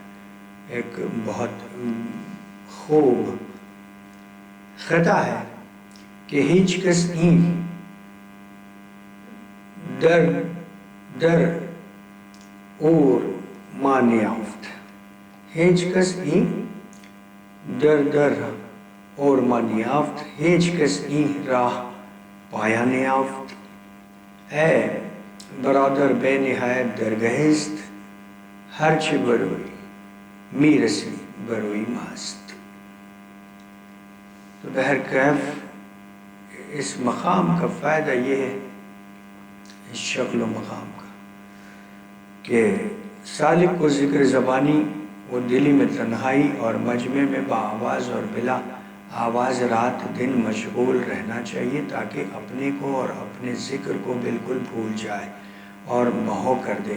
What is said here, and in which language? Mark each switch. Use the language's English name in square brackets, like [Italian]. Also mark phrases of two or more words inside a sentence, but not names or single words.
[Urdu] ایک بہت خوب خطا ہے کہ [Persian] ہیچ کس این در اور ما نیافت، ہیچ کس این در اور ما نیافت، ہیچ کس این راہ پایا نیافت، اے برادر بے نہایت درگہست، ہرچہ بروئی میرسی بروئی ماست۔ [Urdu] تو بہرکیف اس مقام کا فائدہ یہ ہے، اس شکل و مقام کا، کہ سالک کو ذکر زبانی و دلی میں تنہائی اور مجمع میں بآواز اور بلا آواز رات دن مشغول رہنا چاہیے، تاکہ اپنے کو اور اپنے ذکر کو بالکل بھول جائے اور محو کر دے۔